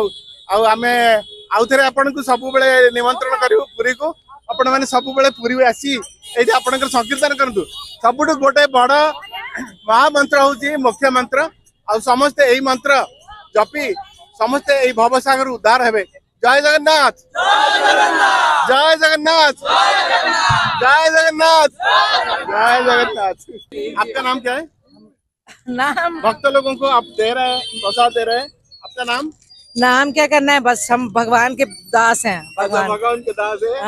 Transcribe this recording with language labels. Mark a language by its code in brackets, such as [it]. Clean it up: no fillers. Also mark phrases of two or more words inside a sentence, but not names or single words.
[or] ଆଉ ଆମେ ଆଉଥରେ ଆପଣଙ୍କୁ ସବୁବେଳେ ନିମନ୍ତ୍ରଣ କରିବୁ ପୁରୀକୁ। ଆପଣ ମାନେ ସବୁବେଳେ ପୁରୀ ଆସି ଏଇଠି ଆପଣଙ୍କର ସଂକୀର୍ତ୍ତନ କରନ୍ତୁ। ସବୁଠୁ ଗୋଟେ ବଡ ମହାମନ୍ତ୍ର ହଉଛି ମୁଖ୍ୟ ମନ୍ତ୍ର। ଆଉ ସମସ୍ତେ ଏଇ ମନ୍ତ୍ର ଜପି ସମସ୍ତେ ଏଇ ଭବସାଗର ଉଦ୍ଧାର ହେବେ। ଜୟ ଜଗନ୍ନାଥ ଜୟ जगन्नाथ जय जगन्नाथ जय जगन्नाथ। [hi] आपका नाम क्या है? नाम भक्त लोगों को आप दे रहे हैं, प्रसाद दे रहे हैं। आपका नाम? नाम क्या करना है, बस हम भगवान के दास हैं। अच्छा, भगवान के दास है।